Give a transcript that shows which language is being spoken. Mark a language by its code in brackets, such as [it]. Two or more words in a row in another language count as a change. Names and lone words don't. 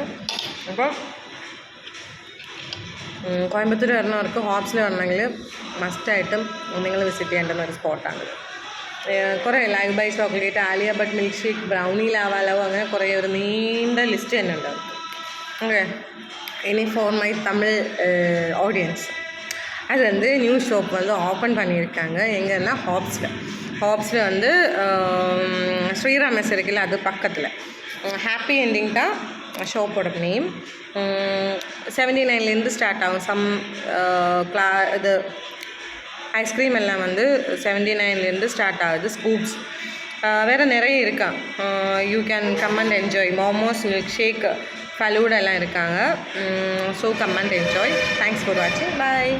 [ml] അപ്പോൾ കോയമ്പത്തൂർ വരുന്നവർക്ക് ഹോബ്സിൽ വരണമെങ്കിൽ മസ്റ്റായിട്ടും നിങ്ങൾ വിസിറ്റ് ചെയ്യേണ്ടുന്ന ഒരു സ്പോട്ടാണ്. കുറേ [en] live by chocolate, [ml] ആലിയ ബട്ട് [en] milk shake, [ml] ബ്രൗണി ലാവാലോ, അങ്ങനെ കുറേ ഒരു നീണ്ട ലിസ്റ്റ് തന്നെ ഉണ്ട്. [ta] ഓക്കെ, ഇനി [en] for my Tamil audience, [ta] அது வந்து [en] new shop [ta] வந்து ஓப்பன் பண்ணியிருக்காங்க. எங்கன்னா ஹாப்ஸில் வந்து ஸ்ரீராமஸ் இருக்குல்ல, அது பக்கத்தில். ஹாப்பி என்டிங் தான் ஷாப்போட நேம். 79லேருந்து ஸ்டார்ட் ஆகும். இது ஐஸ்கிரீம் எல்லாம் வந்து 79லேருந்து ஸ்டார்ட் ஆகுது. ஸ்கூப்ஸ் வேறு நிறைய இருக்கா. [en] You can come and enjoy. [ta] மோமோஸ், மில்க் ஷேக், ஃபலூடா எல்லாம் இருக்காங்க. [en] So come and enjoy. Thanks for watching. Bye.